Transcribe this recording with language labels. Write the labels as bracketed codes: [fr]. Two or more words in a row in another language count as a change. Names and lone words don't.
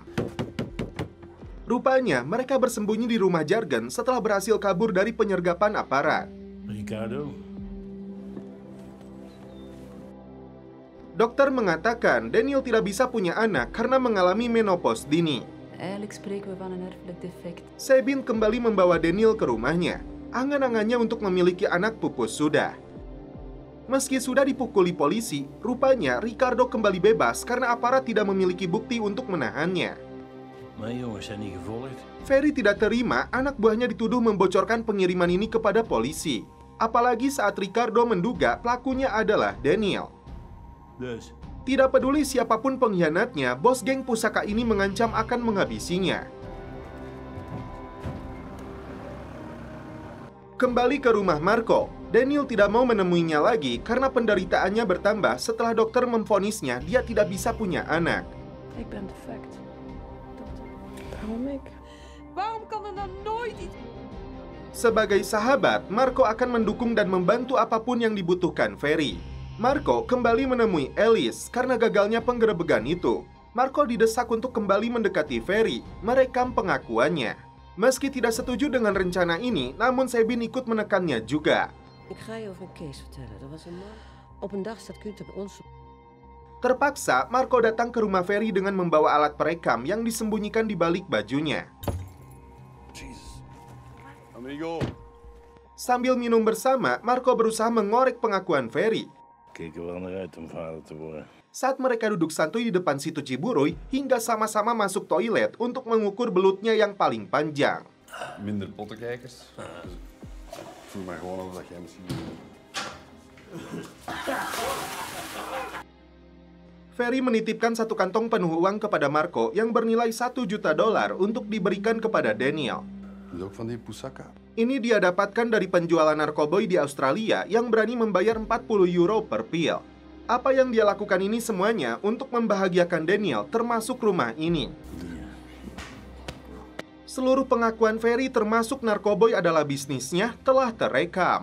[id] Rupanya, mereka bersembunyi di rumah Jargon setelah berhasil kabur dari penyergapan aparat. Ricardo? Dokter mengatakan Daniel tidak bisa punya anak karena mengalami menopause dini. [nl] Eigenlijk spreken we van een erfelijk defect. [id] Sabine kembali membawa Daniel ke rumahnya. Angan-angannya untuk memiliki anak pupus sudah. Meski sudah dipukuli polisi, rupanya Ricardo kembali bebas karena aparat tidak memiliki bukti untuk menahannya. [nl] Mijn jongens zijn niet gevolgd. [id] Ferry tidak terima anak buahnya dituduh membocorkan pengiriman ini kepada polisi. Apalagi saat Ricardo menduga pelakunya adalah Daniel. Dus, Tidak peduli siapapun pengkhianatnya, bos geng pusaka ini mengancam akan menghabisinya. Kembali ke rumah Marco, Daniel tidak mau menemuinya lagi karena penderitaannya bertambah setelah dokter memvonisnya dia tidak bisa punya anak. [nl] Ik ben defect. Waarom ik? Waarom kan er dan nooit iets... [id] Sebagai sahabat, Marco akan mendukung dan membantu apapun yang dibutuhkan Ferry. Marco kembali menemui Ellis karena gagalnya penggerebegan itu. Marco didesak untuk kembali mendekati Ferry, merekam pengakuannya. Meski tidak setuju dengan rencana ini, namun Sabine ikut menekannya juga. [nl] Ik ga je over een case vertellen. Er was een man. Op een dag staat Gunther bij ons. [id] Terpaksa, Marco datang ke rumah Ferry dengan membawa alat perekam yang disembunyikan di balik bajunya. Jesus. Amigo. Sambil minum bersama, Marco berusaha mengorek pengakuan Ferry. [nl] keek er wel naar uit om vader te worden. [id] Saat mereka duduk santuy di depan situ Ciburuy, hingga sama-sama masuk toilet untuk mengukur belutnya yang paling panjang. [nl] Minder pottenkijkers. Ik vroeg mij gewoon af dat jij misschien... [id] Ferry menitipkan satu kantong penuh uang kepada Marco yang bernilai $1 juta untuk diberikan kepada Daniel. [nl] Dus ook van die Pusaka. [id] Ini dia dapatkan dari penjualan narkoboy di Australia yang berani membayar €40 per pil. Apa yang dia lakukan ini semuanya untuk membahagiakan Daniel termasuk rumah ini. Seluruh pengakuan Ferry termasuk narkoboy adalah bisnisnya telah terekam.